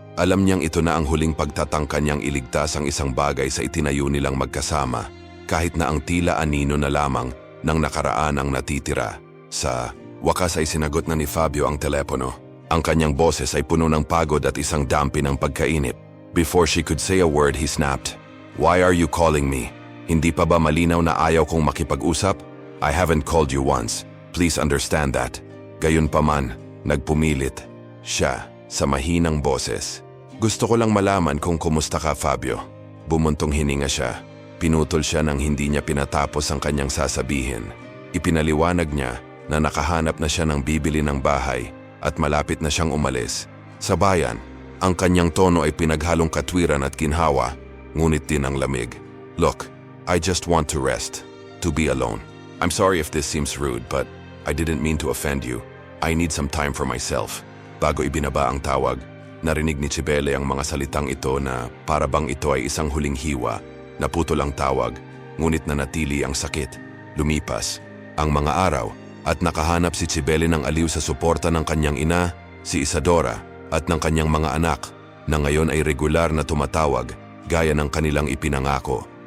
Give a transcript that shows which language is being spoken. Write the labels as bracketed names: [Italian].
[Filipino] Alam niyang ito na ang huling pagtatangka niyang iligtas ang isang bagay sa itinayo nilang magkasama, kahit na ang tila anino na lamang ng nakaraan ang natitira. Sa wakas ay sinagot na ni Fabio ang telepono. Ang kanyang boses ay puno ng pagod at isang dampi ng pagkainip. [English] Before she could say a word, he snapped, "Why are you calling me? [Filipino] Hindi pa ba malinaw na ayaw kong makipag-usap? [English] I haven't called you once. Please understand that." [Filipino] Gayunpaman, nagpumilit siya sa mahinang boses. "Gusto ko lang malaman kung kumusta ka, Fabio." Bumuntong hininga siya. Pinutol siya nang hindi niya pinatapos ang kanyang sasabihin. Ipinaliwanag niya na nakahanap na siya ng bibili ng bahay at malapit na siyang umalis. Sa bayan, ang kanyang tono ay pinaghalong katwiran at ginhawa, ngunit din ang lamig. [English] "Look, I just want to rest, to be alone. I'm sorry if this seems rude, but I didn't mean to offend you. I need some time for myself." [Filipino] Bago ibinaba ang tawag, narinig ni Cibele ang mga salitang ito na para bang ito ay isang huling hiwa. Naputol ang tawag, ngunit nanatili ang sakit. Lumipas ang mga araw at nakahanap si Cibele ng aliw sa suporta ng kanyang ina, si Isadora, at ng kanyang mga anak, na ngayon ay regular na tumatawag gaya ng kanilang ipinangako.